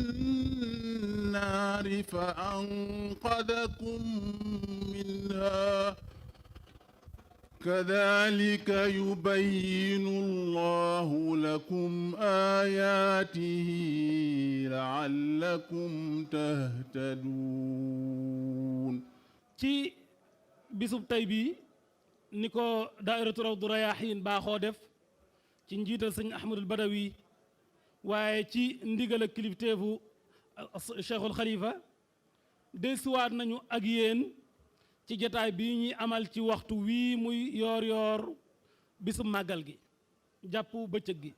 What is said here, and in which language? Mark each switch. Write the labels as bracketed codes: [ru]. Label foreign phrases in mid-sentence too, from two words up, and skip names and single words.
[ar] النار فأنقذكم منها كذلك يبين الله لكم آياته لعلكم تهتدون. [wo] ci bisub tey bii ni ko daairatu Rawdu Rayaahiin baaxoo def ci njiital sëñ Ahmadul Badawi waaye ci ndigal ak kilifteefu Cheikhul Khalifa desuwaat nañu ak yéen ci jataay bii ñuy amal ci waxtu wii muy yoor yoor bisub màggal gi jàpp bëccëg gi